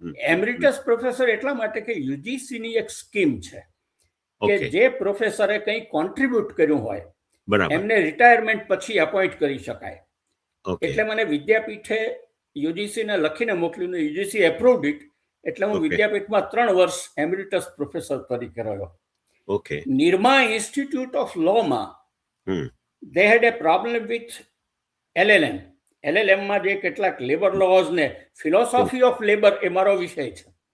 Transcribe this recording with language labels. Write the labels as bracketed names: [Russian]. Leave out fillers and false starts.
[Gujarati] એમરિટસ professor એટલા માટે કે યુજીસીની એક સ્કીમ છે કે જે પ્રોફેસરે કંઈ કોન્ટ્રીબ્યુટ કર્યું હોય એમને રિટાયરમેન્ટ પછી અપોઇન્ટ કરી શકાય. એટલે મને વિદ્યાપીઠે યુજીસીને લખીને મોકલ્યું, [English] UGC approved it. [Gujarati] એટલે હું વિદ્યાપીઠમાં 3 વર્ષ એમરિટસ પ્રોફેસર તરીકે રહ્યો. [English] Nirma institute of લોમાં they had a problem with LLM. [Gujarati] LLMમાં જે કેટલાક લેબર લોઝ ને ફિલોસોફી ઓફ લેબર એ મારો વિષય છે.